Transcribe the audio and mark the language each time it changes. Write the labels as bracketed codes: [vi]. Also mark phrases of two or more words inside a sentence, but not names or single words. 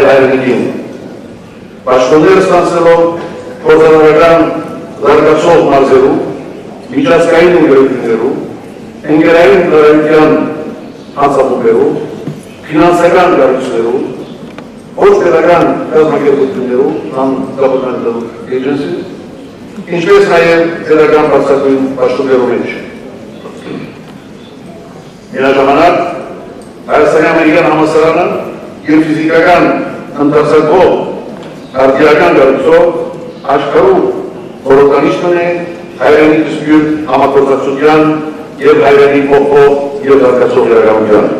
[hy] հայրենիքին։ Պաշտոններ ստանձնելով գործառնական զարգացող մարզերում, միջազգային ընկերություններում, ընկերային ծառայության հանձնաժողովներում, ֆինանսական կառույցներում, ոչ պետական կազմակերպություններում, [en] non-governmental agencies, [hy] ինչպես նաև պետական բարձրագույն պաշտոններում մեջ։ Միաժամանակ Հայաստանի ամերիկյան համալսարանը իր ֆիզիկական ընթացակով արդիական կառույցով աշխարհում խորհրդանիշն է հայրենի դիսպյուտ համագործակցության և հայրենի փոխող և զարգացող իրականության։